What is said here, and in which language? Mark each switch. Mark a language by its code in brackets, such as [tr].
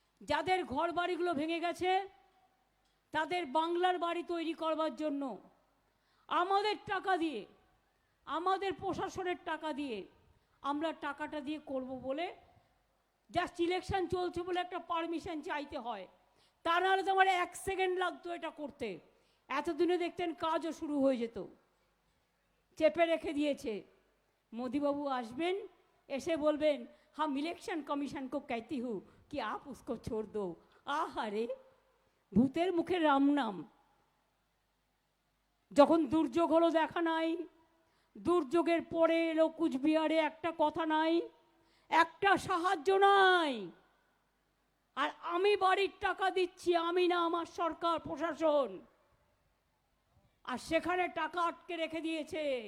[bn] যাদের ঘর বাড়িগুলো ভেঙে গেছে তাদের বাংলার বাড়ি তৈরি করবার জন্য আমাদের টাকা দিয়ে, আমাদের প্রশাসনের টাকা দিয়ে আমরা টাকাটা দিয়ে করব বলে, জাস্ট ইলেকশন চলছে বলে একটা পারমিশন চাইতে হয়। তা নাহলে তো আমার 1 সেকেন্ড লাগতো এটা করতে, এতদিনে দেখতেন কাজও শুরু হয়ে যেত। চেপে রেখে দিয়েছে। মোদিবাবু আসবেন, এসে বলবেন [hi] हम इलेक्शन कमीशन को कहती हूँ कि आप उसको छोड़ दो। [bn] আহারে, ভূতের মুখে রাম নাম। যখন দুর্যোগ হলো দেখা নাই, দুর্যোগের পরে এলো কুচবিহারে একটা কথা নাই, একটা সাহায্য নাই। আর আমি বাড়ির টাকা দিচ্ছি, আমি না আমার সরকার প্রশাসন, আর সেখানে টাকা আটকে রেখে দিয়েছে।